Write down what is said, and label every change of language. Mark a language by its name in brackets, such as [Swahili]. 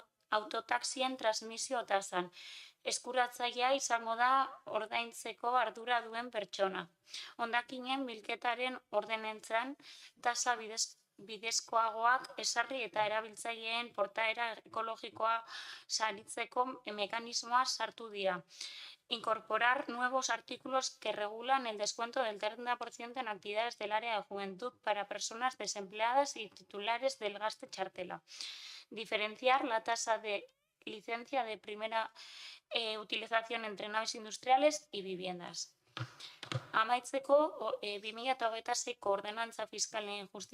[Basque] Autotaxien transmisio tasan. Eskuratzailea izango da ordaintzeko ardura duen pertsona. Hondakinen bilketaren ordenantzan tasa bidezkoagoak esarri eta erabiltzaileen portaera ekologikoa saritzeko mekanismoa sartu dira. [Spanish] Incorporar nuevos artículos que regulan el descuento del 30% en actividades del área de juventud para personas desempleadas y titulares del gaste txartela. Diferenciar la tasa de licencia de primera utilización entre naves industriales y viviendas. [Basque] Amaitzeko, 2026ko ordenantza fiskalen